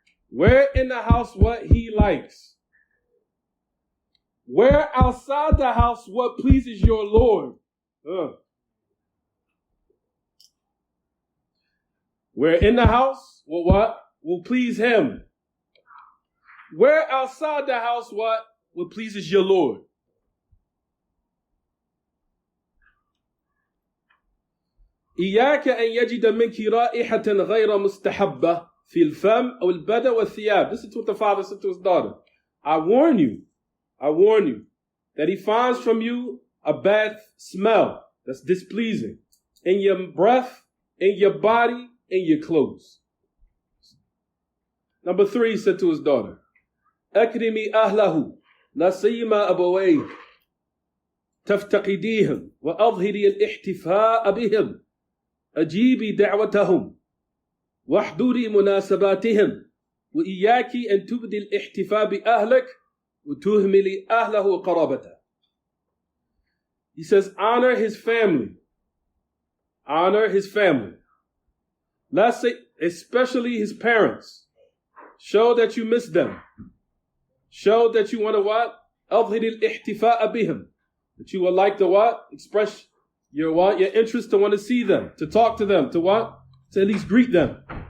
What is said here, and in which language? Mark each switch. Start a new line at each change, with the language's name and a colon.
English: Wear in the house what he likes. Wear outside the house what pleases your Lord. Wear in the house what will please him. Wear outside the house what pleases your Lord.
Arabic: إياك أن يجد منك رائحة غير مستحبة في الفم أو البدن والثياب.
English: This is what the father said to his daughter. I warn you that he finds from you a bad smell that's displeasing in your breath, in your body, in your clothes. Number 3, he said to his daughter,
Arabic: أكرمي أهله لا سيما أبويك تفتقديهم وأظهري الاحتفاء بهم أجيبي دعوتهم واحضري مناسباتهم وإياك أن تبدي الاحتفاء بأهلك وتهملي أهله وقرابته.
English: He says, honor his family. Honor his family. Let's say, especially his parents. Show that you miss them. Show that you want to what?
Arabic: أظهر الاحتفاء بهم.
English: That you would like to what? Express your what? Your interest to want to see them, to talk to them, to what? To at least greet them.